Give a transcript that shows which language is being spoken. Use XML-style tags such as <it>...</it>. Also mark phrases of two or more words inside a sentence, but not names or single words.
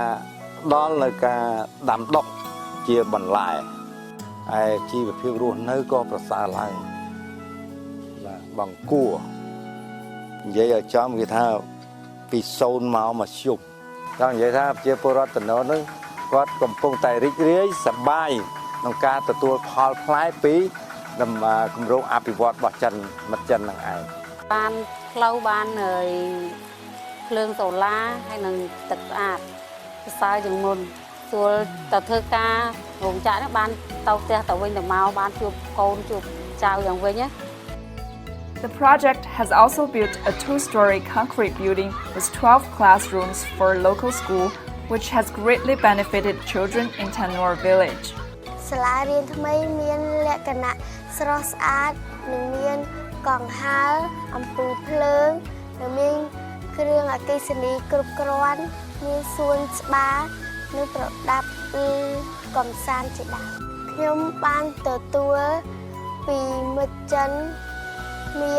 <km>ផ្ដល់នៅការដាំដុះជាបន្លែហើយជីវភាពរស់នៅក៏ប្រសើរឡើងបាទបងគួរនិយាយឲ្យចំគេថាពី0មកមធ្យមចង់និយាយថាជាពលរដ្ឋតំណនឹងគាត់កំពុងតែរីករាយសប្បាយក្នុងការទទួលផលផ្លែពីគម្រោងអភិវឌ្ឍរបស់ចិនមិត្តចិននឹងឯង បានផ្លូវបានភ្លើងសូឡាហើយនឹងទឹកស្អាតប្រសើរជាងមុនស្រួលទៅធ្វើការរោងចក្រនេះបានទៅផ្ទះទៅវិញទៅមកបានជួបកូនជួបចៅយ៉ាងវិញណា</km> <en>The project has also built a two-story concrete building with 12 classrooms for a local school, which has greatly benefited children in Thanor village.</en> <km>សាលារៀនថ្មីមានលក្ខណៈស្រស់ស្អាតនិងមានកង្ហារអំពូលភ្លើងនិង មានគ្រឿងអគ្គិសនីគ្រប់គ្រាន់មានសួនច្បារនិងប្រដាប់កំ សាន្តជាដើមខ្ញុំបានទទួលពីមិត្តចិនមា</km>